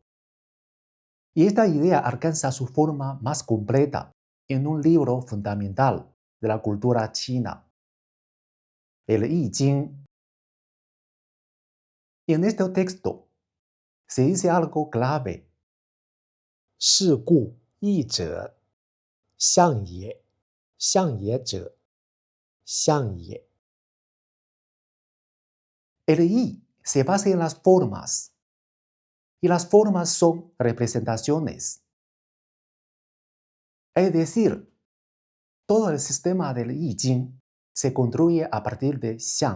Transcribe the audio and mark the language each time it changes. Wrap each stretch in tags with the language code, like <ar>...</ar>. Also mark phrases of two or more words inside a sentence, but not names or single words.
<es>Y esta idea alcanza su forma más completa en un libro fundamental de la cultura china, el I Ching. Y en este texto se dice algo clave.</es> <zh>是故义者，象也，象也者，象也。</zh> <es>El I se basa en las formas, y las formas son representaciones. Es decir, todo el sistema del I Ching se construye a partir de xiang.</es>